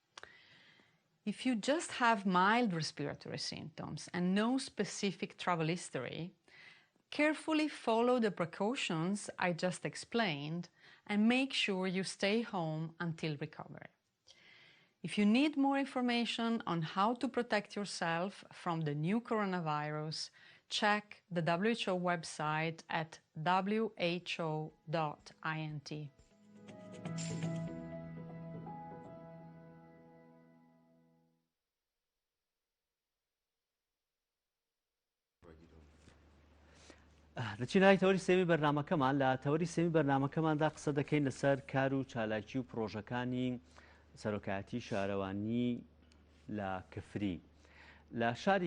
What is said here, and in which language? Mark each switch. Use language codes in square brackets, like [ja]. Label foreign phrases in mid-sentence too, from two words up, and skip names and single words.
[en] If you just have mild respiratory symptoms and no specific travel history, carefully follow the precautions I just explained and make sure you stay home until recovery. If you need more information on how to protect yourself from the new coronavirus, check the WHO website at who.int. [ckb] دەچینای تەوەری سێمی بەرنامەکەمان لە تەوەری سێمی بەرنامەکەماندا قسە دەکەین لەسەر کار و چالاکی و پرۆژەکانی سەرۆکایەتی شارەوانی لە کفری لە شاری